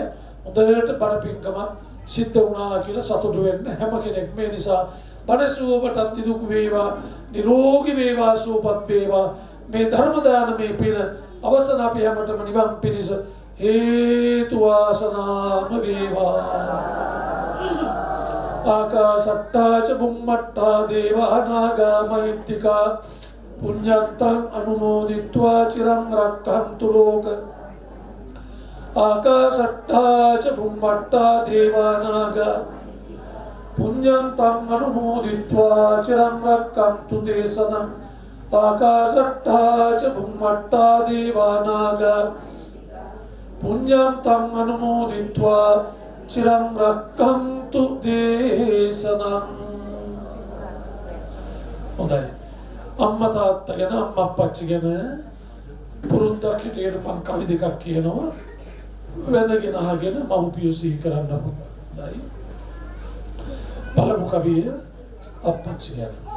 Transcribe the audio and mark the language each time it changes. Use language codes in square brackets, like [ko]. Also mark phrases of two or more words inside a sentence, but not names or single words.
[si] හොඳට බණ පින්කමක් සිද්ධ වුණා කියලා සතුටු වෙන්න හැම කෙනෙක්. මේ නිසා බණ සුවපටත් නිදුක් වේවා, නිරෝගී වේවා, සුවපත් වේවා. මේ ධර්ම දානමේ පින අවසන් අපි හැමතෙම නිවන් පිණිස හේතු වාසනාම වේවා. [pi] ආකාශට්ටා ච බුම්මට්ටා දේවා නාග මහිත්‍තිකා පුඤ්ඤන්තං අනුමෝදිත්වා චිරං රක්ඛන්තු ලෝක. ආකාශට්ටා ච බුම්මට්ටා දේවා නාග පුඤ්ඤන්තං අනුමෝදිත්වා චිරං රක්ඛන්තු දේශනං. ආකාශට්ටා ච බුම්මට්ටා දේවා නාග පුඤ්ඤන්තං අනුමෝදිත්වා චිරං රක්ඛන්තු දේශනං. [si] හොඳයි. අම්මා තාත්තා ගැන අම්මා අප්පච්චි ගැන පුරුද්දක් හිටියට මම කවි දෙකක් කියනවා. වැඳගෙන අහගෙන මව්පියෝ සිහි කරන්න හොඳයි. පළමු කවිය අප්පච්චි ගැන.